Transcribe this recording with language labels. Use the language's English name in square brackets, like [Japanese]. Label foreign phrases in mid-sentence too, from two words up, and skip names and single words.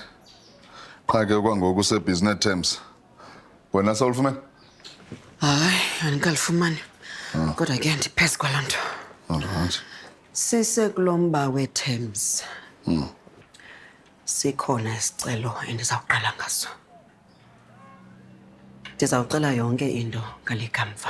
[Xhosa] Qha ke kwangoku [English] use-business terms. [Xhosa] Wena sawulifumene? Hayi, andikalifumani. Kodwa ke ndiphezu kwaloo nto. Alright. Sisekulomba we-terms. Sikhona isicelo endizawuqala ngaso. Ndizawucela yonke into ngale kamva.